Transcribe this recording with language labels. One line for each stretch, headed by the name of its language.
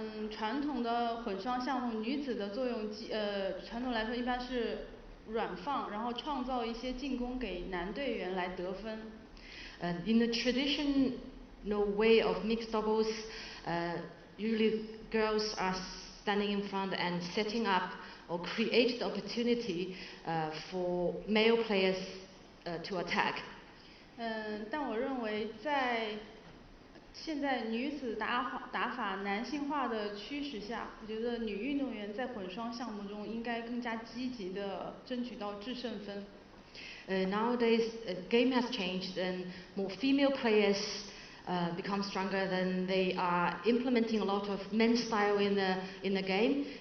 Chinese: 传统的混双项目，女子的作用，传统来说一般是软放，然后创造一些进攻给男队员来得分。
English: In the traditional way of mixed doubles, usually girls are standing in front and setting up or create the opportunity for male players to attack.
Chinese: 但我认为在现在女子打法男性化的趋势下，我觉得女运动员在混双项目中应该更加积极地争取到制胜分。
English: Nowadays, game has changed and more female players become stronger than they are implementing a lot of men's style in the game.